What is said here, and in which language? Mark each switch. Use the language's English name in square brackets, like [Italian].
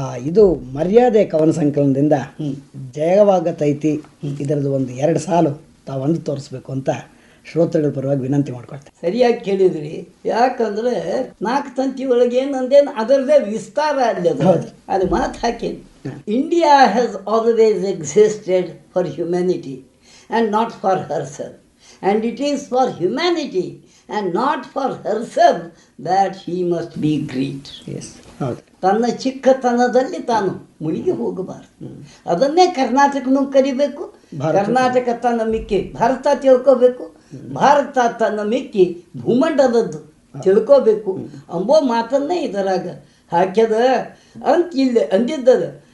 [Kannada] ಇದು ಮರ್ಯಾದೆ ಕವನ ಸಂಕಲನದಿಂದ ಜಯವಾಗತೈತಿ ಇದರದ್ದು ಒಂದು 2 ಸಾಲು ತಾವು ಅಂದು ತೋರಿಸ್ಬೇಕು ಅಂತ ಶ್ರೋತೃಗಳ ಪರವಾಗಿ ವಿನಂತಿ ಮಾಡ್ಕೊಳ್ತೇನೆ. ಸರಿಯಾಗಿ ಕೇಳಿದ್ರಿ. ಯಾಕಂದ್ರೆ 4 ತಂತಿ ಒಳಗೆ ಏನಂದೇನು ಅದರದೇ ವಿಸ್ತಾರ ಅಲ್ಲಿ ಅದು ಮಾತು ಹಾಕೇನಿ. [English] India has always existed for humanity and not for herself. And it is for humanity and not for herself that he must be great. Yes. [Kannada] ತನ್ನ ಚಿಕ್ಕತನದಲ್ಲಿ ತಾನು ಮುಳುಗಿ ಹೋಗಬಾರದು. ಅದನ್ನೇ ಕರ್ನಾಟಕನೂ ಕರಿಬೇಕು. ಕರ್ನಾಟಕ ತನ್ನ ಮಿಕ್ಕಿ ಭಾರತ ತಿಳ್ಕೋಬೇಕು. ಭಾರತ ತನ್ನ ಮಿಕ್ಕಿ ಭೂಮಂಡಲದ್ದು ತಿಳ್ಕೋಬೇಕು ಅಂಬೋ ಮಾತನ್ನೇ ಇದರಾಗ ಹಾಕ್ಯದ ಅಂತ ಇಲ್ಲಿ ಅಂದಿದ್ದದ.